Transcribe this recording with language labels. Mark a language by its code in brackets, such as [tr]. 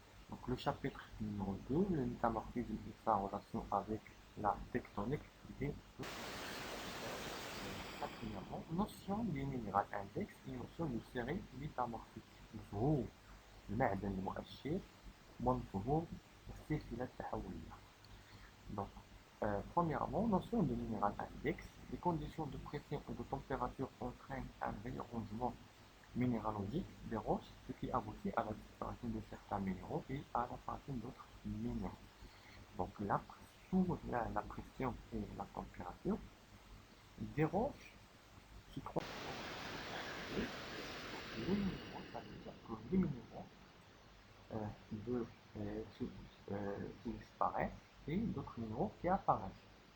[fr] Donc le chapitre numéro 2, le métamorphisme et sa relation avec la tectonique des premièrement, notion du minéral index et notion de série métamorphique. [ar] ظهور المعدن المؤشر وانظهور السلسلة التحولية. [fr] Donc, premièrement, notion de minéral index. Les conditions de pression et de température entraînent un réarrangement minéralogique des roches, ce qui aboutit à la disparition de certains minéraux et à l'apparition d'autres minéraux. Donc, sous la pression et la température, des roches se trouvent les minéraux, ça veut dire que les minéraux de, disparaissent et d'autres minéraux qui apparaissent.